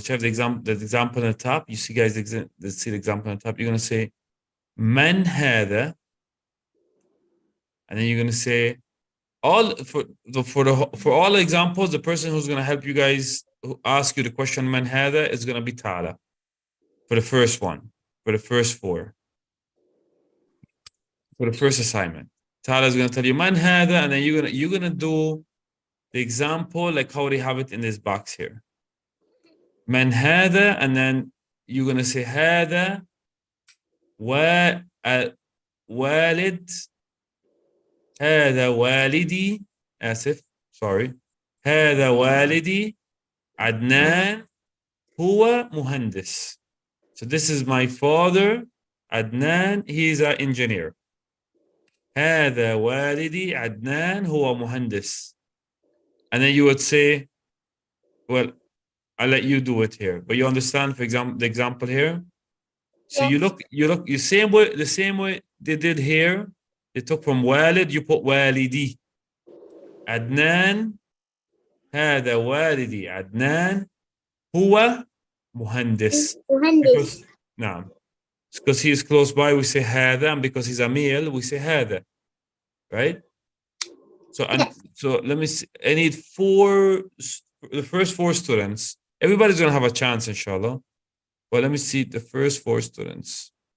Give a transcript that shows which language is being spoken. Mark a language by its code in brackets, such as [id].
[en] You have the example on the top. You see guys, see the example on the top. You're going to say [ar] من هذا, [en] and then you're going to say all for all examples, the person who's going to help you guys who ask you the question من هذا is going to be Tala for the first one, for the first four, for the first assignment. Tala is going to tell you [ar] من هذا, [en] and then you're gonna do the example like how they have it in this box here. [ar] من هذا, [en] and then you're gonna say [ar] هذا والد, هذا والدي, آسف, [en] sorry, [ar] هذا والدي عدنان هو مهندس. [en] So this is my father, Adnan, he's an engineer. [ar] هذا والدي عدنان هو مهندس. [en] And then you would say, well, I'll let you do it here. But you understand, for example, the example here? So you look, you the same way they did here. They took from والد, you put والدي. [ar] عدنان هذا والدي عدنان هو مهندس. مهندس. نعم. [en] Because he is close by, we say هذا, and because he's a male, we say هذا. Right? So, so let me see. I need the first 4 students. Everybody's going to have a chance, inshallah. But let me see the first 4 students.